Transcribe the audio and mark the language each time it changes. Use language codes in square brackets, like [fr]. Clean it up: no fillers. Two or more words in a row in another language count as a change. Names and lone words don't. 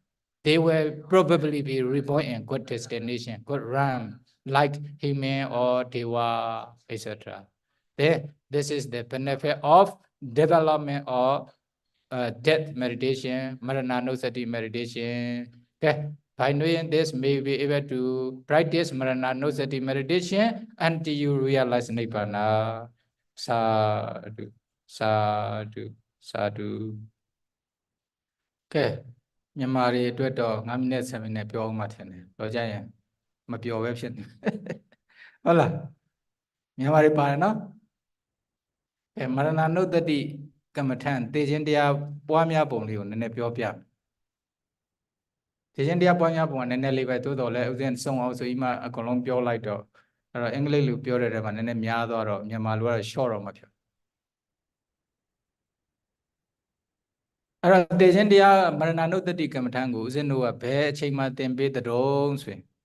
[en] They will probably be reborn in good destination, good realm, like human or Deva, etc. This is the benefit of development of death meditation, MARANH meditation. Okay. By doing this, may be able to practice MARANH meditation until you realize Nibbana. Sadhu, sadhu, sadhu. [my] Okay. မြန်မာတွေအတွက်တော့9မိနစ်7မိနစ်ပြောအောင်မှထင်တယ်။တော့ကြရင်မပြောပဲဖြစ်နေ။ဟုတ်လား။မြန်မာတွေပါတယ် နော်။မရဏနုဿတိကမ္မထံသေခြင်းတရားပွားများပုံလေးကိုနည်းနည်းပြောပြ။သေခြင်းတရားပွားများပုံကနည်းနည်းလေးပဲသို့တော်လည်းဥစဉ်စုံအောင်ဆိုပြီးမှအကုန်လုံးပြောလိုက်တော့အဲ့တော့အင်္ဂလိပ်လိုပြောတဲ့ထဲမှာနည်းနည်းများသွားတော့မြန်မာလိုကတော့ short တော့မဖြစ်အဲ့တော့သေခြင်းတရားမရဏနုဿတိကမ္မထံကိုဥစဉ်တို့ကဘယ်အချိန်မှသင်ပေးတဲ့တုံးဆိုရင်